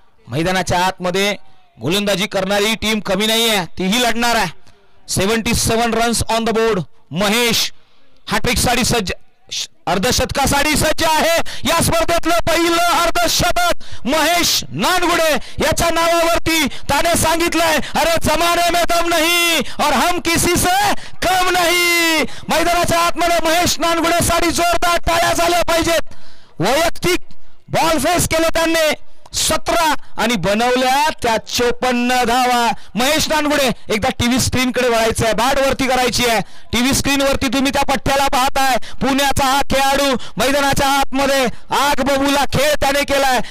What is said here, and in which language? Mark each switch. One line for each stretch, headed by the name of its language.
Marathi: मैदानाच्या आतमध्ये गोलंदाजी करणारी टीम कमी नाही आहे, तीही लढणार आहे. 77
English: Runs on the board.
Marathi: Mahesh hat trick साठी सज्ज, अर्धशतकासाठी सज्ज आहे. या स्पर्धेतलं पहिलं अर्धशतक महेश नानगुडे याच्या नावावरती. त्याने सांगितलंय,
Hindi: अरे जमाने में दम नहीं और हम किसी से कम नहीं.
Marathi: मैदानाच्या आतमध्ये महेश नानगुडे साठी जोरदार टाळ्या झाल्या पाहिजेत. वैयक्तिक बॉल फेस केले त्यांनी 17 आणि बनवल्या त्या 54 धावा. महेश नानगुडे, एकदा टीव्ही स्क्रीन कडे वळायचं आहे, बॅट वरती करायची आहे. टीव्ही स्क्रीन वरती तुम्ही त्या पठ्ठ्याला पाहताय. पुण्याचा हा खेळाडू मैदानाच्या आतमध्ये आग बबूला खेळ त्याने केलाय.